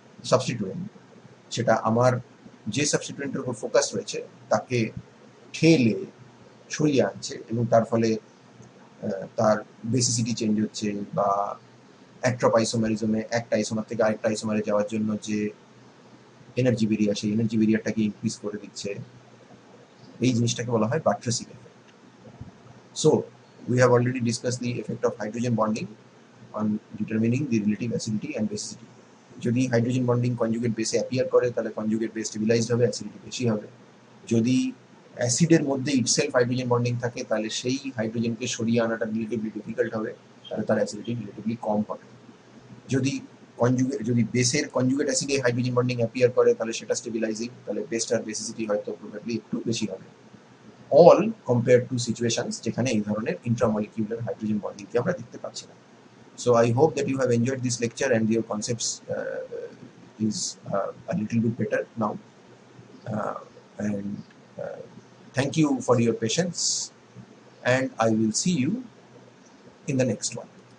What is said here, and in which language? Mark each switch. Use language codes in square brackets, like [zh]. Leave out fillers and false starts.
[bn] সাবস্টিটুয়েন্ট, সেটা আমার যে সাবস্টিটুয়েন্টের উপর ফোকাস রয়েছে তাকে ঠেলে সরিয়ে আনছে, এবং তার ফলে তার বেসিসিটি চেঞ্জ হচ্ছে, বা অ্যাক্ট্রোপাইসোমারিজমে একটা আইসোমার থেকে আরেকটা আইসোমারে যাওয়ার জন্য যে এনার্জি বেরিয়ে আসে, এনার্জি বেরিয়ারটাকে ইনক্রিজ করে দিচ্ছে। এই জিনিসটাকে বলা হয় বাট্রেসিং effect. [en] So we have already discussed the effect of hydrogen bonding on determining the relative acidity and basicity. [bn] যদি হাইড্রোজেন বন্ডিং কনজুগেট বেসে অ্যাপিয়ার করে তাহলে কনজুগেট বেস স্টেবিলাইজড হবে, অ্যাসিডিটি বেশি হবে। যদি অ্যাসিডের মধ্যে ইটসেলফ হাইড্রোজেন বন্ডিং থাকে তাহলে সেই হাইড্রোজেনকে সরিয়ে আনাটা রিলেটিভলি ডিফিকাল্ট হবে, তাহলে তার অ্যাসিডিটি রিলেটিভলি কম হবে। যদি বেসের কনজুগেট অ্যাসিডে হাইড্রোজেন বন্ডিং অ্যাপিয়ার করে তাহলে সেটা স্টেবিলাইজিং, তাহলে বেসটার বেসিসিটি হয়তো প্রবাবলি একটু বেশি হবে। [en] all compare to situations [bn] যেখানে এই ধরনের ইন্ট্রামলিকিউলার হাইড্রোজেন বন্ডিংকে আমরা দেখতে পাচ্ছি না। [en] So I hope that you have enjoyed this lecture and your concepts is a little bit better now. And thank you for your patience, and I will see you in the next one.